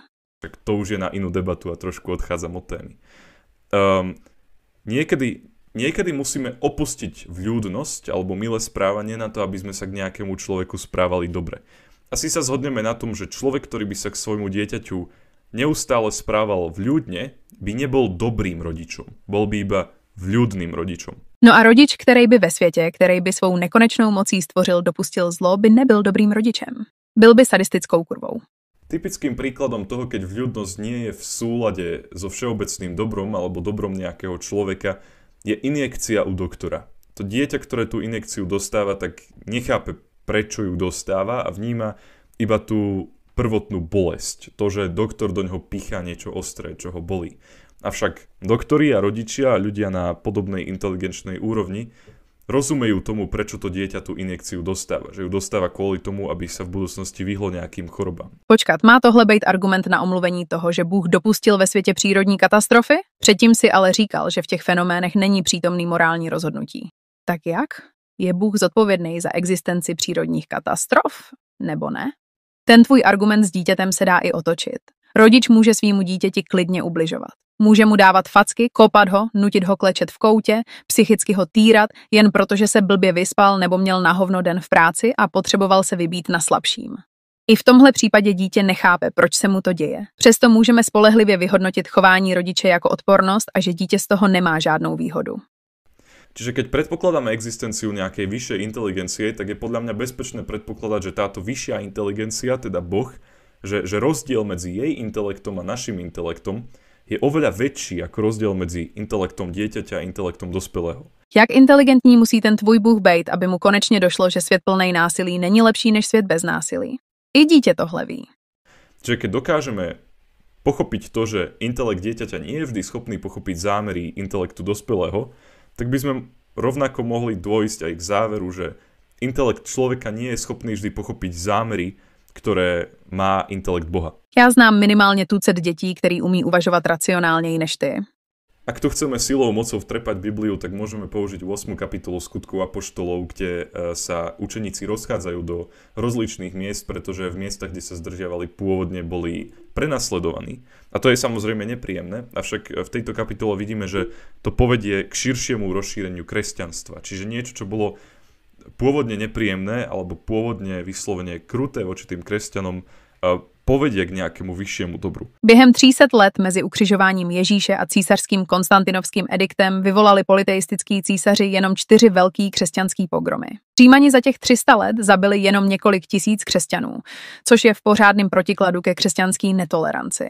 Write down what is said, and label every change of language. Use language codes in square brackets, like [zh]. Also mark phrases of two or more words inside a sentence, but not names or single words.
[sk] Tak to už je na inú debatu a trošku odchádzam od témy. Niekedy musíme opustiť vľúdnosť alebo milé správanie na to, aby sme sa k nejakému človeku správali dobre. Asi sa zhodneme na tom, že človek, ktorý by sa k svojmu dieťaťu neustále správal vľúdne, by nebol dobrým rodičom. Bol by iba vľúdným rodičom. No a rodič, který by ve světě, který by svou nekonečnou mocí stvořil, dopustil zlo, by nebyl dobrým rodičem. Byl by sadistickou kurvou. Typickým príkladom toho, keď vľúdnosť nie je v súlade so všeobecným dobrom alebo dobrom nejakého človeka, je injekcia u doktora. To dieťa, ktoré tú injekciu dostáva, tak nechápe, prečo ju dostáva a vníma iba tú prvotnú bolesť. To, že doktor do ňoho pichá niečo ostré, čo ho bolí. Avšak doktori a rodičia a ľudia na podobnej inteligenčnej úrovni rozumejú tomu, prečo to dieťa tú injekciu dostáva. Že ju dostáva kvôli tomu, aby sa v budúcnosti vyhlo nejakým chorobám. [cs] Počkat, má tohle být argument na omluvení toho, že Bůh dopustil ve světě přírodní katastrofy? Předtím si ale říkal, že v těch fenoménech není přítomný morální rozhodnutí. Tak jak? Je Bůh zodpovědný za existenci přírodních katastrof? Nebo ne? Ten tvůj argument s dítětem se dá i otočit. Rodič může svýmu dítěti klidně ubližovat. Může mu dávat facky, kopat ho, nutit ho klečet v koutě, psychicky ho týrat, jen protože se blbě vyspal nebo měl na hovno den v práci a potřeboval se vybít na slabším. I v tomhle případě dítě nechápe, proč se mu to děje. Přesto můžeme spolehlivě vyhodnotit chování rodiče jako odpornost a že dítě z toho nemá žádnou výhodu. [sk] Čiže keď predpokladáme existenciu nejakej vyššej inteligencie, tak je podľa mňa bezpečné predpokladať, že táto vyššia inteligencia, teda Boh, že rozdiel medzi jej intelektom a našim intelektom je oveľa väčší ako rozdiel medzi intelektom dieťaťa a intelektom dospelého. [cs] Jak inteligentní musí ten tvůj Bůh být, aby mu konečně došlo, že svět plný násilí není lepší než svět bez násilí? I dítě tohle ví. [sk] Čiže keď dokážeme pochopiť to, že intelekt dieťaťa nie je vždy schopný pochopiť zámery intelektu dospelého, tak by sme rovnako mohli dôjsť aj k záveru, že intelekt človeka nie je schopný vždy pochopiť zámery, ktoré má intelekt Boha. [cs] Já znám minimálně tucet dětí, který umí uvažovat racionálněji než ty. [sk] Ak tu chceme silou mocou vtrepať Bibliu, tak môžeme použiť 8. kapitolu Skutkov apoštolov, kde sa učeníci rozchádzajú do rozličných miest, pretože v miestach, kde sa zdržiavali, pôvodne boli prenasledovaní. A to je samozrejme nepríjemné, avšak v tejto kapitole vidíme, že to povedie k širšiemu rozšíreniu kresťanstva. Čiže niečo, čo bolo pôvodne nepríjemné alebo pôvodne vyslovene kruté voči tým kresťanom, povedie k nějakému vyššímu dobru. [cs] Během 300 let mezi ukřižováním Ježíše a císařským konstantinovským ediktem vyvolali politeistický císaři jenom 4 velký křesťanský pogromy. Římani za těch 300 let zabili jenom několik tisíc křesťanů, což je v pořádném protikladu ke křesťanské netoleranci.